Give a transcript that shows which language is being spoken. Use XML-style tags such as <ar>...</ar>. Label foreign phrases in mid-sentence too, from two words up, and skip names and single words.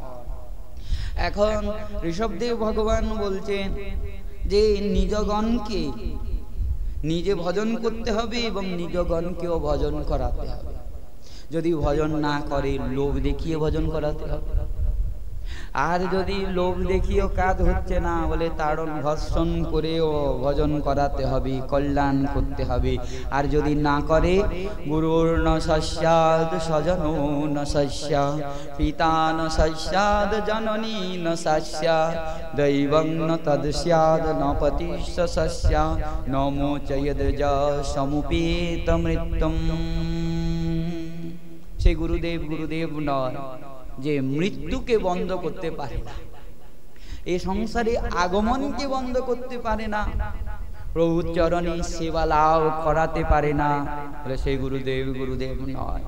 <bn>এখন ঋষভদেব ভগবান বলছেন যে নিজগণকে নিজে ভজন করতে হবে এবং নিজগণকেও ভজন করাতে হবে। যদি ভজন না করে লোভ দেখিয়ে ভজন করাতে হবে। আর যদি লোভ দেখিয়েও কাজ হচ্ছে না, বলে তাড়ন ভর্ষণ করেও ভজন করাতে হবে, কল্যাণ করতে হবে। আর যদি না করে,</bn> <sa>গুরুর ন সস্যাদ স্বজনো ন সস্যা, পিতা ন সস্যাদ জননী ন সস্যা, দৈবং ন তদ স্যাদ ন পতিশ্চ সস্যা, ন মোচয়েদ যা সমুপেত মৃত্যুম।</sa> <bn>সে গুরুদেব গুরুদেব নয় যে মৃত্যুকে বন্ধ করতে পারে না, এই সংসারে আগমনকে বন্ধ করতে পারে না, প্রভুর চরণে সেবা লাভ করাতে পারে না, বলে সেই গুরুদেব গুরুদেব নয়।</bn>